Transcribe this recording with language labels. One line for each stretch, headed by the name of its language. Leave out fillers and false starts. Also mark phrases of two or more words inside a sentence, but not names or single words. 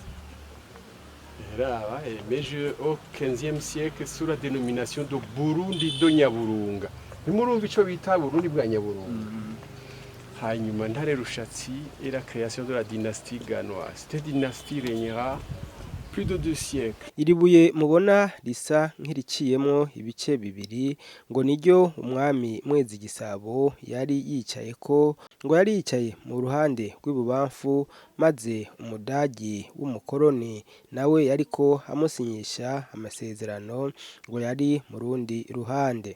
French: Et là, mais au XVe siècle sous la dénomination de Burundi do Nyaburunga.
Rundi: Ni murumva ico bita Burundi bwa Nyaburunga.
French: Hanyuma Ntare Rushatsi et la création de la dynastie ganoise. Cette dynastie régnera plus de 2 siècles.
Rundi: Iribuye mubona risa nk'iriciyemo ibice bibiri ngo niryo umwami Mwezi Gisabo yari yicayeko, ngo yari yicaye mu ruhande rw'ibubamfu maze umudagi w'umukoroni nawe yariko amusinyisha amasezerano ngo yari mu rundi ruhande.